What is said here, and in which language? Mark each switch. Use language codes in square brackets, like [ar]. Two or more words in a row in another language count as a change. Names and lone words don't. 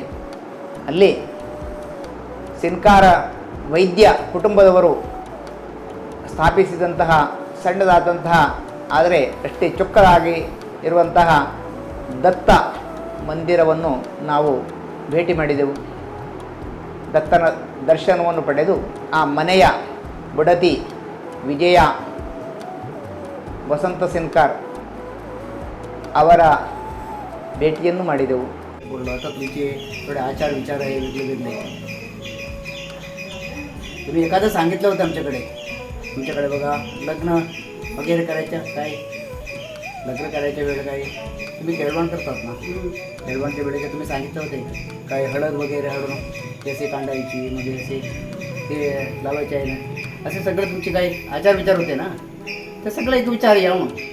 [kn] ಅಲ್ಲಿ ಸಿನ್ಕಾರ ವೈದ್ಯ ಕುಟುಂಬದವರು ಸ್ಥಾಪಿಸಿದಂತಹ ಸಣ್ಣದಾದಂತಹ ಆದರೆ ಅಷ್ಟೇ ಚೊಕ್ಕದಾಗಿ ಇರುವಂತಹ ದತ್ತ ಮಂದಿರವನ್ನು ನಾವು ಭೇಟಿ ಮಾಡಿದೆವು. ದತ್ತನ ದರ್ಶನವನ್ನು ಪಡೆದು ಆ ಮನೆಯ ಬುಡತಿ ವಿಜಯ ವಸಂತ सिनकार ಅವರ ಭೇಟಿಯನ್ನು ಮಾಡಿದೆವು. [mr] आता तुमचे थोडे आचार विचार आहे वेगळे वेगळे. तुम्ही एखादं सांगितलं होतं तुमच्याकडे बघा लग्न वगैरे करायचं काय लग्न करायच्या वेळेला काय तुम्ही केळवण करतात ना, केळवणच्या वेळेला तुम्ही सांगितलं होते काय हळद वगैरे हळून केसे कांडायची म्हणजे असे ते लावायचे आहे ना, असे सगळं तुमचे काही आचार विचार होते ना, ते सगळं एक विचार या मग.